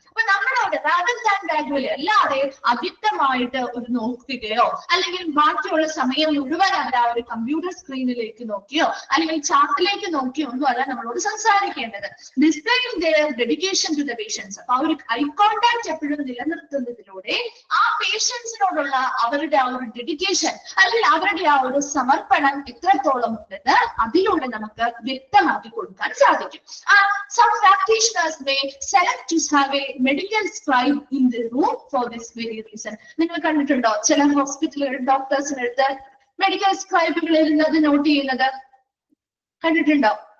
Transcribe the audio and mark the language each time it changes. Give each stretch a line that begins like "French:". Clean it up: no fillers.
Malayalam: അപ്പൊ നമ്മളോട് അല്ലാതെ അവ്യക്തമായിട്ട് ഒരു നോക്കുകയോ അല്ലെങ്കിൽ ബാക്കിയുള്ള സമയം മുഴുവൻ അവർ ആ ഒരു കമ്പ്യൂട്ടർ സ്ക്രീനിലേക്ക് നോക്കിയോ അല്ലെങ്കിൽ ചാർട്ടിലേക്ക് നോക്കിയോ ഒന്നും അല്ല നമ്മളോട് സംസാരിക്കേണ്ടത്.
English: Displaying their dedication to the patients.
Malayalam: അപ്പൊ ആ ഒരു ഐ കോണ്ടാക്ട് എപ്പോഴും നിലനിർത്തുന്നതിലൂടെ ആ പേഷ്യൻസിനോടുള്ള അവരുടെ ആ ഒരു ഡെഡിക്കേഷൻ അല്ലെങ്കിൽ അവരുടെ ആ ഒരു സമർപ്പണം എത്രത്തോളം ഉണ്ടെന്ന് അതിലൂടെ നമുക്ക് വ്യക്തമാക്കി കൊടുക്കാൻ സാധിക്കും.
English: Some practitioners may select to have a medical scribe in the room for this very reason.
Malayalam: നിങ്ങൾ കണ്ടിട്ടുണ്ടോ ചില ഹോസ്പിറ്റലുകൾ ഡോക്ടേഴ്സിനടുത്ത് മെഡിക്കൽ സ്ക്രൈബുകൾ ഇരുന്നത് നോട്ട് ചെയ്യുന്നത്? കണ്ടിട്ടുണ്ടോ?